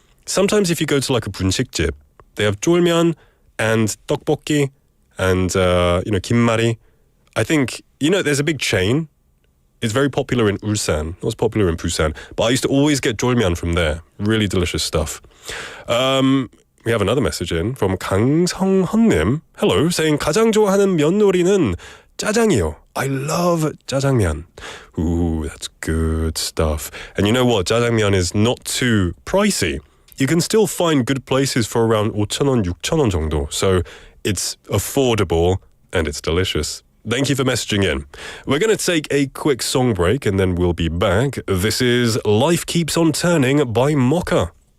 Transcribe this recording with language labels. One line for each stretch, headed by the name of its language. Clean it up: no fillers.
English: Sometimes if you go to like a 분식집, they have 쫄면 and 떡볶이 and, 김말이. I think, there's a big chain. It's very popular in Ulsan. It was popular in Busan. But I used to always get 쫄면 from there. Really delicious stuff. We have another message in from 강성헌님. Hello, saying
Korean: 가장 좋아하는 면요리는 짜장이요.
English: I love 짜장면. Ooh, that's good stuff. And you know what? 짜장면 is not too pricey. You can still find good places for around 5,000원, 6,000원 정도. So it's affordable and it's delicious. Thank you for messaging in. We're going to take a quick song break and then we'll be back. This is Life Keeps on Turning by Mocha.